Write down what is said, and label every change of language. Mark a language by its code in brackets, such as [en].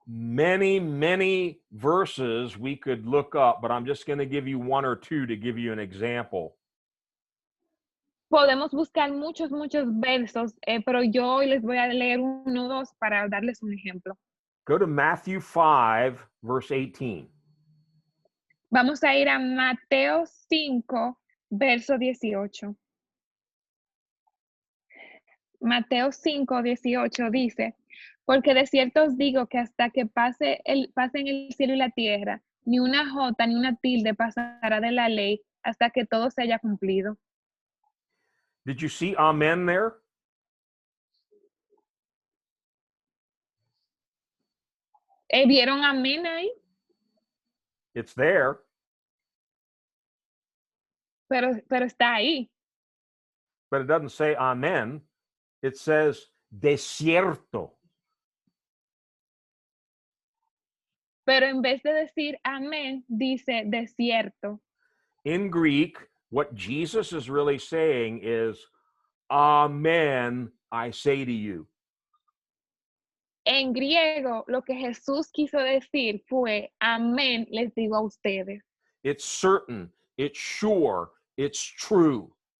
[en] Many, many verses we could look up, but I'm just going to give you one or two to give you an example. [es] Podemos buscar muchos versos, pero yo hoy les voy a leer uno o dos para darles un ejemplo. [en] Go to Matthew 5, verse 18. [es] Vamos a ir a Mateo 5, verso 18. Mateo 5, 18 dice, porque de cierto os digo que hasta que pasen el cielo y la tierra, ni una jota ni una tilde pasará de la ley hasta que todo se haya cumplido. [en] Did you see amen there? [es] ¿Vieron amén ahí? [en] It's there. [es] Pero está ahí. [en] But it doesn't say amen. It says desierto. [es] Pero en vez de decir amén, dice desierto. [en] In Greek, what Jesus is really saying is, amen, I say to you. [es] En griego, lo que Jesús quiso decir fue amén, les digo a ustedes. [en] It's certain, it's sure, it's true.